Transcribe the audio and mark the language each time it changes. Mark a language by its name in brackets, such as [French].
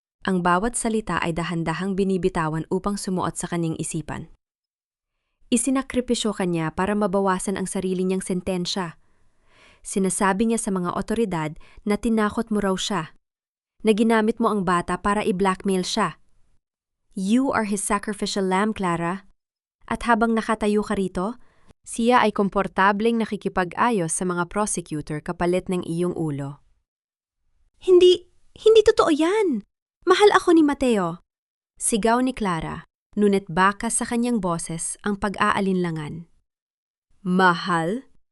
[Filipino] Ang bawat salita ay dahan-dahang binibitawan upang sumuot sa kanyang isipan. Isinakripisyo kanya para mabawasan ang sarili niyang sentensya. Sinasabi niya sa mga otoridad na tinakot mo raw siya, na ginamit mo ang bata para i-blackmail siya. [English] You are his sacrificial lamb, Clara. [Filipino] At habang nakatayo ka rito, siya ay komportableng nakikipag-ayos sa mga prosecutor kapalit ng iyong ulo. Hindi totoo yan! Mahal ako ni Mateo. Sigaw ni Clara, ngunit baka sa kanyang boses ang pag-aalinlangan. Mahal?